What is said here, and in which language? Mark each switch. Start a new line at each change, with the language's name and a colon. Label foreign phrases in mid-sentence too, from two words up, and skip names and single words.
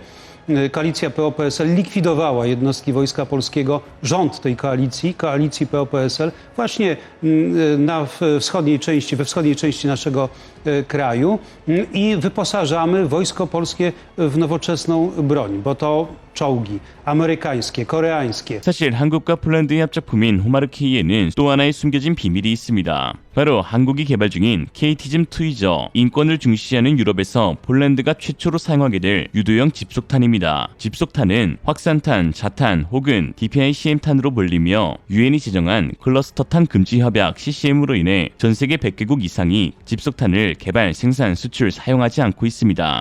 Polish: Koalicja PO-PSL likwidowała jednostki Wojska Polskiego, rząd tej koalicji PO-PSL, właśnie we wschodniej części naszego kraju i wyposażamy Wojsko Polskie w nowoczesną broń, bo to czołgi 아메리카ńskie, koreańskie.
Korean: 사실 한국과 폴란드의 합작품인 호마르K에는 또 하나의 숨겨진 비밀이 있습니다. 바로 한국이 개발 중인 KT즘-2이죠. 인권을 중시하는 유럽에서 폴란드가 최초로 사용하게 될 유도형 집속탄입니다. 집속탄은 확산탄, 자탄 혹은 DPICM탄으로 불리며 유엔이 제정한 클러스터탄 금지 협약 CCM으로 인해 전 세계 100개국 이상이 집속탄을 개발, 생산, 수출, 사용하지 않고 있습니다.